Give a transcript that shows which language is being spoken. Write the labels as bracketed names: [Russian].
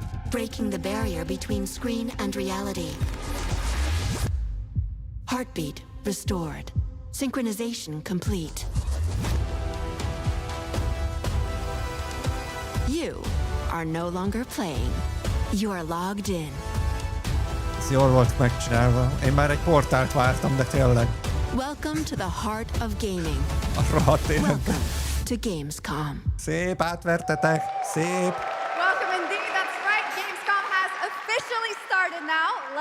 [English] Breaking the barrier between screen and reality. Heartbeat restored. Synchronization complete. You are no longer playing. You are logged in. [Hungarian] Ez jól volt megcsinálva. Én már egy portált vártam, de tényleg. [English] Welcome to the heart of gaming. [Hungarian] A rohadt élet. [English] Welcome to GamesCom. [Hungarian] Szép, átvertetek. Szép. [English] Welcome indeed. That's right. GamesCom has officially started now.